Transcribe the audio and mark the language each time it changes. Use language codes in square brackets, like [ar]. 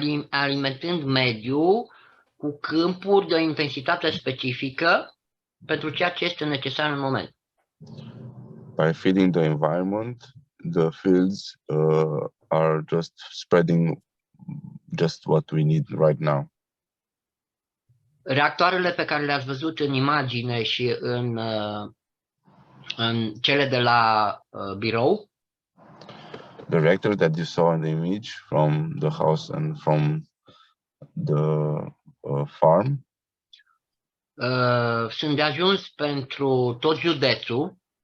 [ro] Alimentând mediul cu câmpuri de o intensitate specifică pentru ceea ce este necesar în moment. [en] By feeding the environment, the fields are just spreading just what we need right now. [ro] Reactoarele pe care le-ați văzut în imagine și în cele de la birou [en] The reactors that you saw in the image from the house and from the farm [ro] sunt de ajuns pentru tot județul,